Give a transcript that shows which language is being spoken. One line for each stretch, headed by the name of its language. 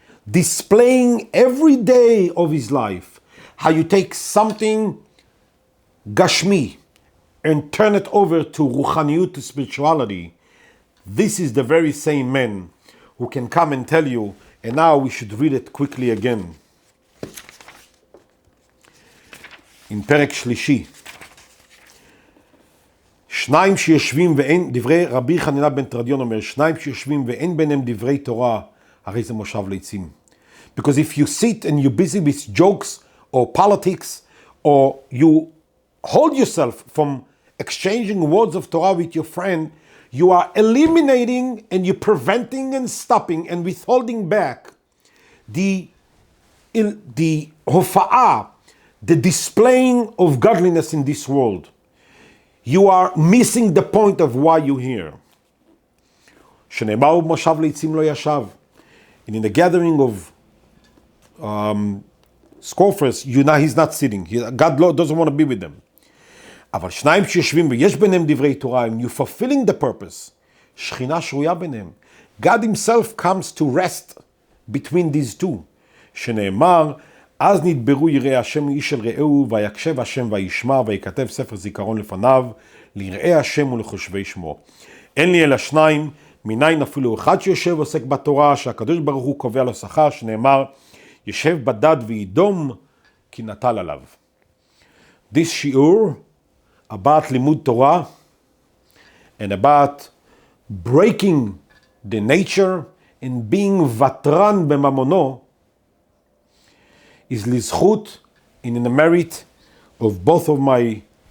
English: displaying every day of his life how you take something Gashmi and turn it over to Ruchaniyut, to spirituality. This is the very same man who can come and tell you, and now we should read it quickly again.
Hebrew: In פרק שלישי, שניים שיושבים ואין, דברי רבי חנינא בן תרדיון אומר, שניים שיושבים ואין ביניהם דברי תורה, הרי זה מושב ליצים.
English: Because if you sit and you're busy with jokes or politics, or you hold yourself from exchanging words of Torah with your friend, you are eliminating and you're preventing and stopping and withholding back the hofa'ah, the displaying of godliness in this world. You are missing the point of why you're here.
Hebrew: שנאמר במושב ליצים לא ישב.
English: And in the gathering of scoffers, he's not sitting. God doesn't want to be with them.
Hebrew: אבל שניים שיושבים ויש ביניהם דברי תורה,
English: and you're fulfilling the purpose,
Hebrew: שכינה שרויה ביניהם.
English: God himself comes to rest between these two.
Hebrew: שנאמר, אז נדברו יראי השם איש אל רעהו, ויקשב השם וישמע, ויכתב ספר זיכרון לפניו, ליראי השם ולחושבי שמו. אין לי אלא שניים, מניין אפילו אחד שיושב ועוסק בתורה, שהקדוש ברוך הוא קובע לו שכר, שנאמר, ישב בדד וידום, כי נטל עליו.
English: This שיעור about לימוד תורה, and about breaking the nature and being
Hebrew: ותרן בממונו,
English: is לזכות in the merit of both of my